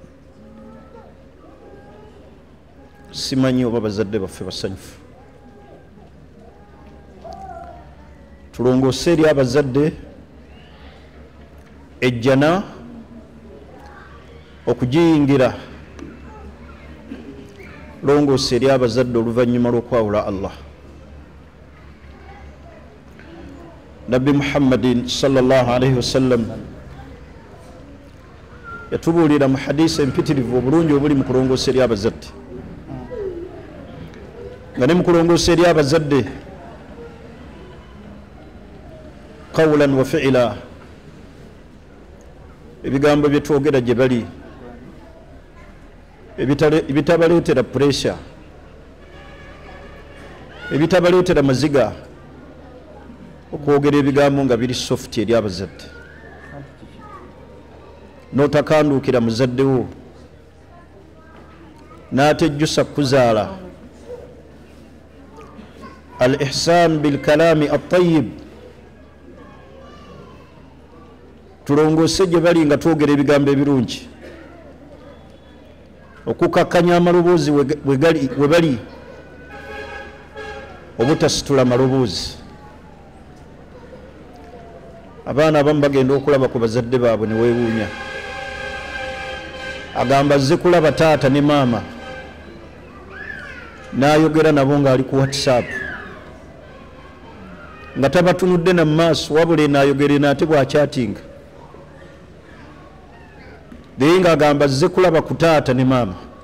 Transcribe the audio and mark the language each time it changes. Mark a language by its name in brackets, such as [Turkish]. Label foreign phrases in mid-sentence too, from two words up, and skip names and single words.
[Ganda] simanyi oba bazadde baffe basanyufu tulongoose eri abazadde ejjana okujiyingira longoose eri abazadde oluvannyuma lw'okwawula Allah. Nabbi Muhammadin [Arabic] صلى الله عليه وسلم [Ganda] yatubuulira mu hadisi empitirivu obulungi obuli mu kulongoosa eri abazadde, nga ne mu kulongoosa eri abazadde [Arabic] قولا وفعلا, [Ganda] ebigambo bye twogera gye bali ebitabaleetera pressure, ebitabaleetera maziga, okwogera ebigambo nga biri soft eri abazadde, n'otakanduukira muzaddewo n'atejjusa kuzaala. [Arabic] الإحسان بالكلام الطيب, [Ganda] tulongoose gye bali nga twogera ebigambo ebirungi, okukakkanya amaloboozi we bali, obutasitula maloboozi. Abaana abamu bagenda okulaba ku bazadde baabwe ne weewuunya, agamba azze kulaba taata ne maama, n'ayogera nabo ng'ali ku WhatsApp nga tabatunudde na maaso, wabula n'ayogera n'ate bw'akyatinga, naye ng'agamba azze kulaba ku taata ne maama.